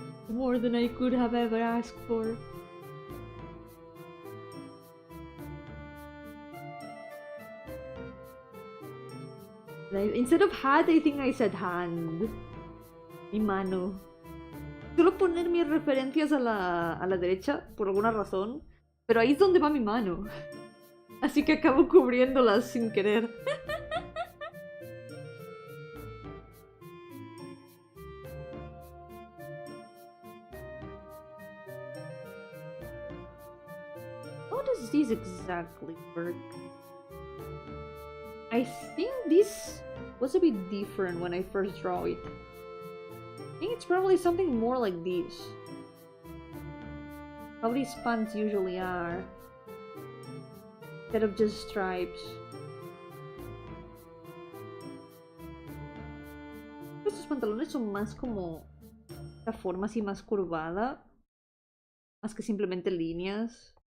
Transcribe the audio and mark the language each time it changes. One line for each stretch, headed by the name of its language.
English: More than I could have ever asked for. Instead of hat, I think I said hand.
Spanish: Mi mano. Suelo poner mis referencias a la derecha, por alguna razón, pero ahí es donde va mi mano. Así que acabo cubriéndolas sin querer.
English: How does this exactly work? I think this was a bit different when I first draw it. I think it's probably something more like this. How these pants usually are. Instead of just stripes.
Spanish: Estos pantalones son más como la forma así más curvada. Más que simplemente líneas.